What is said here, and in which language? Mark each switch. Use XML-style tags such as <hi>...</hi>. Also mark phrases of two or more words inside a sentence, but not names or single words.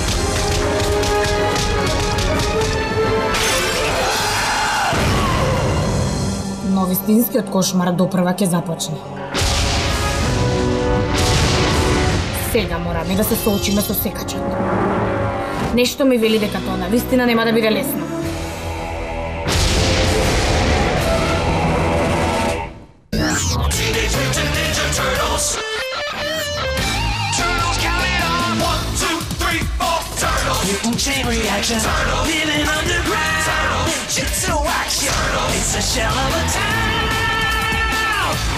<mk>Но вистинскиот кошмар допрва ќе започне. Сега мораме да се соочиме со секачот. Нешто ми вели дека тоа навистина нема да биде лесно.</mk> <en>Chain reaction, living underground, jutsu action, it's a shell of a town.</en>